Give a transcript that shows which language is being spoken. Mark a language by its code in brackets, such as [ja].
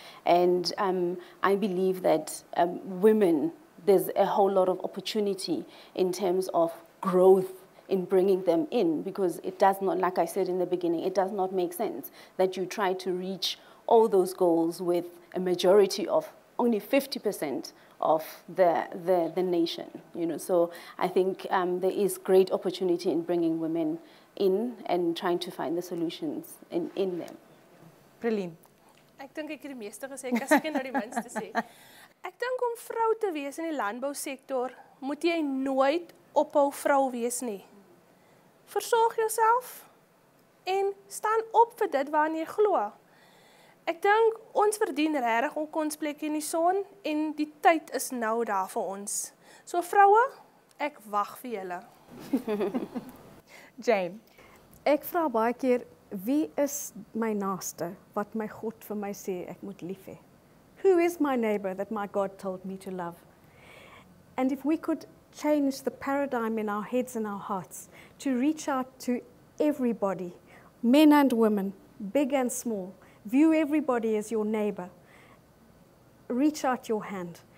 [en] And I believe that women, there's a whole lot of opportunity in terms of growth in bringing them in, because it does not, like I said in the beginning, it does not make sense that you try to reach all those goals with a majority of only 50% of the nation, you know. So I think there is great opportunity in bringing women in and trying to find the solutions in them. Pauline. [af] Ek dink ek het die meeste gesê, as ek nou die minste sê. Ek dink om vrou te wees in die landbousektor, moet jy nooit ophou vrou wees nie. Versorg jouself en staan op vir dit waarna jy glo. Ek dink ons verdien regtig ons plek in die son, en die tyd is nou daar vir ons. So vroue, ek wag vir julle. Jane. Ek vra baie keer, wie is my naaste wat my God vir my sê ek moet lief hê? [en] Who is my neighbor that my God told me to love? And if we could change the paradigm in our heads and our hearts to reach out to everybody, men and women, big and small, view everybody as your neighbor, reach out your hand.